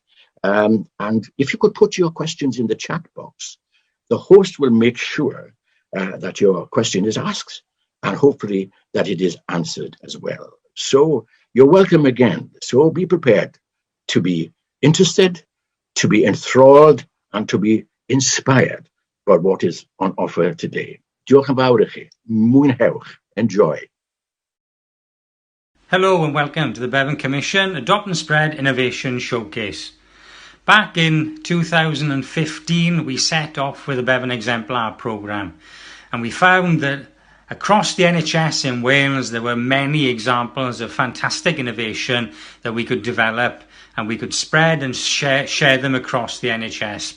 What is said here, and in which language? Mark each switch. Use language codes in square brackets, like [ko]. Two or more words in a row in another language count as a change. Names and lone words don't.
[en] And if you could put your questions in the chat box, the host will make sure that your question is asked, and hopefully that it is answered as well. So you're welcome again. So be prepared to be interested, to be enthralled, and to be inspired by what is on offer today. [cy] Diolch yn fawr i chi. Mwynhewch. [en] Enjoy. Hello and welcome to the Bevan Commission Adopt and Spread Innovation Showcase. Back in 2015, we set off with the Bevan Exemplar programme, and we found that across the NHS in Wales, there were many examples of fantastic innovation that we could develop and we could spread and share them across the NHS.